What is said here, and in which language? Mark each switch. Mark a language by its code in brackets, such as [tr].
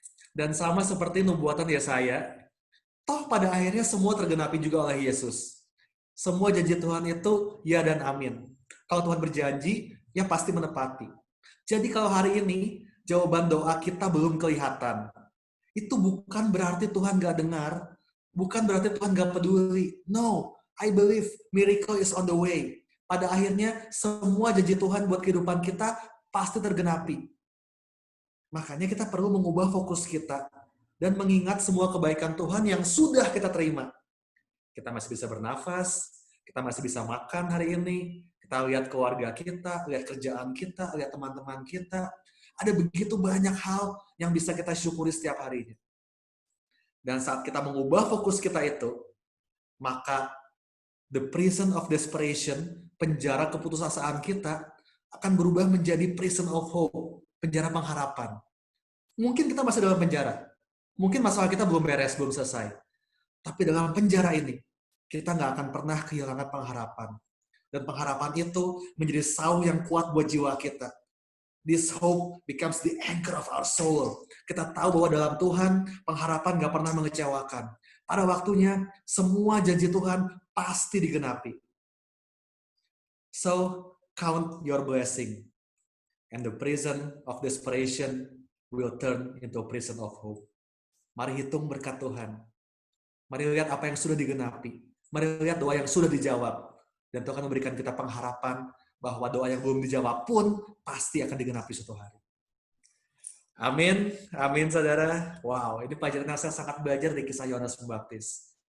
[id] Dan sama seperti nubuatan Yesaya, toh pada akhirnya semua tergenapi juga oleh Yesus. Semua janji Tuhan itu ya dan amin. Kalau Tuhan berjanji, ya pasti menepati. Jadi kalau hari ini jawaban doa kita belum kelihatan, itu bukan berarti Tuhan gak dengar, bukan berarti Tuhan gak peduli. [en] No, I believe miracle is on the way. [id] Pada akhirnya semua janji Tuhan buat kehidupan kita pasti tergenapi. Makanya kita perlu mengubah fokus kita dan mengingat semua kebaikan Tuhan yang sudah kita terima. Kita masih bisa bernafas, kita masih bisa makan hari ini, kita lihat keluarga kita, lihat kerjaan kita, lihat teman-teman kita. Ada begitu banyak hal yang bisa kita syukuri setiap harinya. Dan saat kita mengubah fokus kita itu, maka [en] the prison of desperation, [id] penjara keputusasaan kita, akan berubah menjadi [en] prison of hope, [id] penjara pengharapan. Mungkin kita masih dalam penjara. Mungkin masalah kita belum beres, belum selesai. Tapi dalam penjara ini, kita nggak akan pernah kehilangan pengharapan. Dan pengharapan itu menjadi saung yang kuat buat jiwa kita. [en] This hope becomes the anchor of our soul. [id] Kita tahu bahwa dalam Tuhan, pengharapan nggak pernah mengecewakan. Pada waktunya, semua janji Tuhan pasti digenapi. [en] So, count your blessing. And the prison of desperation will turn into a prison of hope. [id] Mari hitung berkat Tuhan. Mari lihat apa yang sudah digenapi. Mari lihat doa yang sudah dijawab. Dan Tuhan akan memberikan kita pengharapan bahwa doa yang belum dijawab pun pasti akan digenapi suatu hari. Amin. Amin, saudara. Wow, ini pelajaran yang saya sangat belajar dari kisah Yohanes Pembaptis.